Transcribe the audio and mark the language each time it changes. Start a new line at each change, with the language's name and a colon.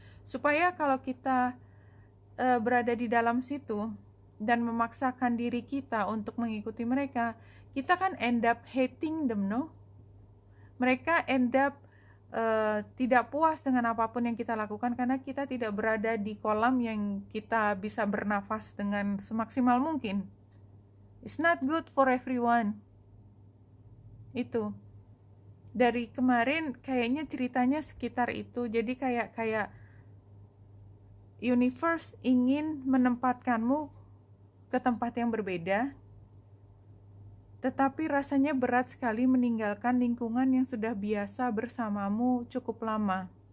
Indonesian: Supaya kalau kita berada di dalam situ dan memaksakan diri kita untuk mengikuti mereka, kita kan
English: end up hating them, no?
Indonesian: Mereka end up tidak puas dengan apapun yang kita lakukan karena kita tidak berada di kolam yang kita bisa bernafas dengan semaksimal mungkin.
English: It's not good for everyone.
Indonesian: Itu. Dari kemarin kayaknya ceritanya sekitar itu. Jadi kayak universe ingin menempatkanmu ke tempat yang berbeda, tetapi rasanya berat sekali meninggalkan lingkungan yang sudah biasa bersamamu cukup lama.